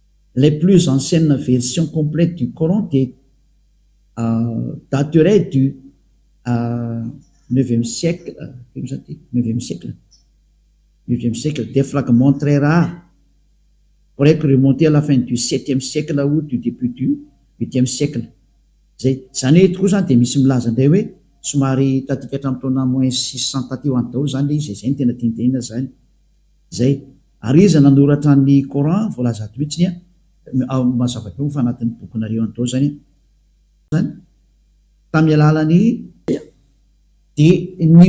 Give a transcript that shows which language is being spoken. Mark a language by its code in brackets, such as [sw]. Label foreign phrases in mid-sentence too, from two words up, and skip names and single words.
[fr] les plus anciennes versions complètes du Coran dateraient du 9e siècle, 9e siècle. 9e siècle. Des fragments très rares pourraient remonter à la fin du 7e siècle ou du début du 8e siècle. [mg] Zany hoe tokoa zany dia misy milaza indray hoe somary tatika hatramin'ny taona moins 600 taty ho any daholo zany le izy, zay ny tena tiantenina zany. Zay ary izy nanoratra ny Coran voalaza ato mihitsiny mazava teo fa anatin'ny bokinareo any daholo zany tamin'ny alalany dia ny